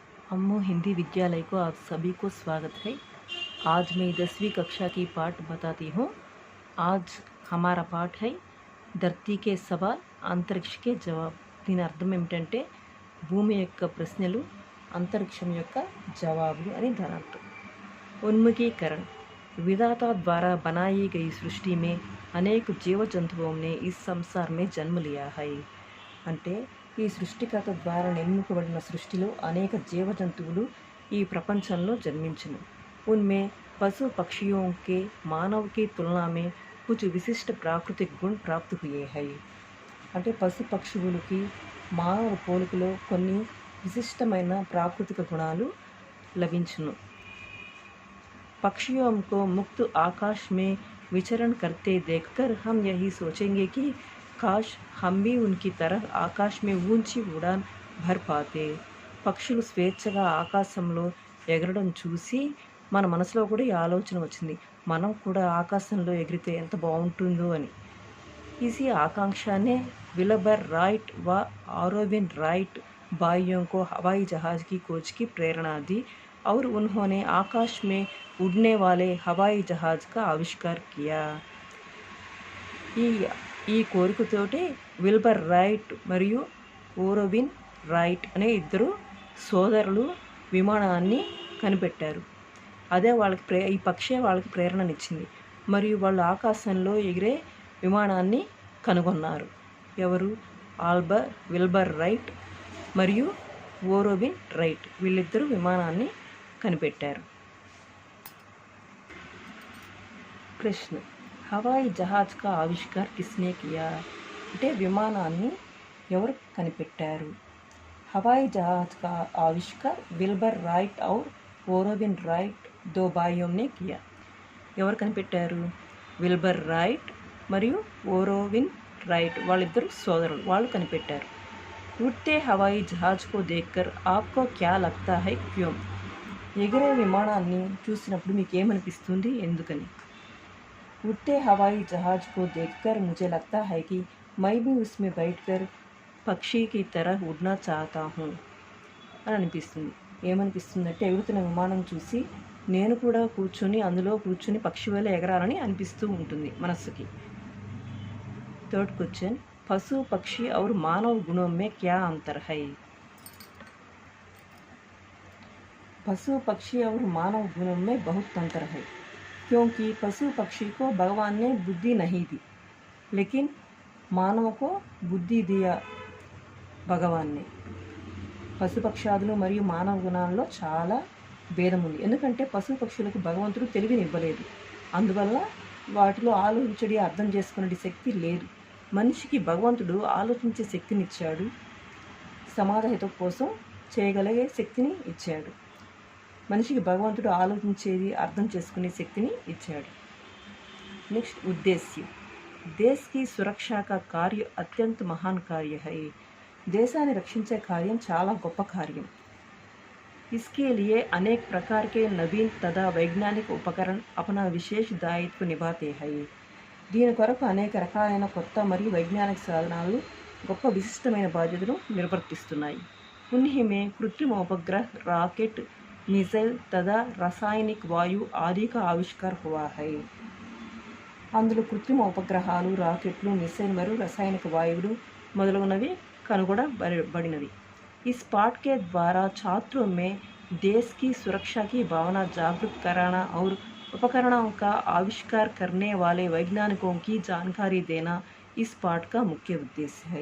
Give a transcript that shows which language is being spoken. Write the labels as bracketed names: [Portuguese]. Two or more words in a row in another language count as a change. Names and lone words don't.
[Hindi] अम्मू हिंदी विद्यालय को आप सभी को स्वागत है। आज मैं 10वीं कक्षा की पाठ बताती हूँ। आज हमारा पाठ है धरती के सवाल अंतरिक्ष के जवाब। [Telugu] దీని అర్థం ఏమిటంటే భూమి యొక్క ప్రశ్నలు అంతరిక్షం యొక్క జవాబులు అని దాని అర్థం। [Hindi] उन्मुखीकरण विधाता द्वारा बनाई गई सृष्टि में अनेक जीव जंतुओं ने इस संसार में जन्म लिया है। [Telugu] అంటే ఈ సృష్టికర్త ద్వారా నిర్మించబడిన సృష్టిలో అనేక జీవ జంతువులు ఈ ప్రపంచంలో జన్మించును। [Hindi] उनमें पशु पक्षियों के मानव की तुलना में कुछ विशिष्ट प्राकृतिक गुण प्राप्त हुए हैं। [Telugu] అంటే పశు పక్షువులకి మానవ పోలికలో కొన్ని విశిష్టమైన ప్రాకృతిక గుణాలు లభించును। [Hindi] पक्षियों को मुक्त आकाश में विचरण करते देखकर हम यही सोचेंगे कि काश हम भी उनकी तरह आकाश में ऊंची उड़ान भर पाते। [Telugu] పక్షులు స్వేచ్ఛగా ఆకాశంలో ఎగరడం చూసి మన మనసులో కూడా ఈ ఆలోచన వచ్చింది, మనం కూడా ఆకాశంలో ఎగిరితే ఎంత బాగుంటుందో అని। [Hindi] इसी आकांक्षा ने विल्बर राइट व ऑरोविन राइट भाइयों को हवाई जहाज की खोज की प्रेरणा दी और उन्होंने आकाश में उड़ने वाले हवाई जहाज का आविष्कार किया। [Telugu] ఈ కోరికతోటి విల్బర్ రైట్ మరియు ఓరోవిన్ రైట్ అనే ఇద్దరు సోదరులు విమానాన్ని కనిపెట్టారు। అదే వాళ్ళకి ఈ పక్షే వాళ్ళకి ప్రేరణనిచ్చింది మరియు వాళ్ళు ఆకాశంలో ఎగిరే విమానాన్ని కనుగొన్నారు। ఎవరు? విల్బర్ రైట్ మరియు ఓరోవిన్ రైట్, వీళ్ళిద్దరూ విమానాన్ని కనిపెట్టారు। [Hindi] ప్రశ్న, हवाई जहाज का आविष्कार किसने किया? [Telugu] అంటే విమానాన్ని ఎవరు కనిపెట్టారు? [Hindi] हवाई जहाज का आविष्कार विल्बर राइट और ओरोविन राइट दो भाइयों ने किया। [Telugu] ఎవరు కనిపెట్టారు? విల్బర్ రైట్ మరియు ఓరోవిన్ రైట్, వాళ్ళిద్దరు సోదరులు, వాళ్ళు కనిపెట్టారు। [Hindi] उड़ते हवाई जहाज को देखकर आपको क्या लगता है क्यों? [Telugu] ఎగిరే విమానాన్ని చూసినప్పుడు మీకు ఏమనిపిస్తుంది, ఎందుకని? [Hindi] उड़ते हवाई जहाज को देखकर मुझे लगता है कि मैं भी उसमें बैठकर पक्षी की तरह उड़ना चाहता हूँ [Telugu] అని అనిపిస్తుంది। ఏమనిపిస్తుందంటే ఎగురుతున్న విమానం చూసి నేను కూడా అందులో కూర్చుని పక్షి వల్ల ఎగరాలని అనిపిస్తూ ఉంటుంది మనస్సుకి। [English] third question, [Hindi] పశు పక్షి और मानव गुणों में क्या अंतर है? पशु पक्षी और मानव गुणों में बहुत अंतर है, क्योंकि पशु पक्षी को भगवान ने बुद्धि नहीं दी, लेकिन मानव को बुद्धि दिया భగవాన్ని। [Telugu] పశుపక్షాదులు మరియు మానవ గుణాల్లో చాలా భేదం ఉంది, ఎందుకంటే పశు పక్షులకు భగవంతుడు తెలివిని ఇవ్వలేదు, అందువల్ల వాటిలో ఆలోచించడి అర్థం చేసుకునే శక్తి లేదు। మనిషికి భగవంతుడు ఆలోచించే శక్తిని ఇచ్చాడు, సమాజహితం కోసం చేయగలిగే శక్తిని ఇచ్చాడు। మనిషికి భగవంతుడు ఆలోచించేది అర్థం చేసుకునే శక్తిని ఇచ్చాడు। నెక్స్ట్, [Hindi] ఉద్దేశ్యం देश की सुरक्षा का कार्य अत्यंत महान कार्य है। [Telugu] దేశాన్ని రక్షించే కార్యం చాలా గొప్ప కార్యం। [Hindi] इसके लिए अनेक प्रकार के नवीन तथा वैज्ञानिक उपकरण अपना विशेष दायित्व निभाते हैं। [Telugu] దీని కొరకు అనేక రకాలైన కొత్త మరియు వైజ్ఞానిక సాధనాలు గొప్ప విశిష్టమైన బాధ్యతను నిర్వర్తిస్తున్నాయి। [Hindi] उन्हीं में कृत्रिम उपग्रह, रॉकेट, मिसाइल तथा रासायनिक वायु आदि का आविष्कार हुआ है। [Telugu] అందులో కృత్రిమ ఉపగ్రహాలు, రాకెట్లు, మిసైల్ మరియు రసాయనిక వాయువులు మొదలగునవి కనుగొనబడినవి। [Hindi] इस पाठ के द्वारा छात्रों में देश की सुरक्षा की भावना जागृत कराना और उपकरणों का आविष्कार करने वाले वैज्ञानिकों की जानकारी देना इस पाठ का मुख्य उद्देश्य है।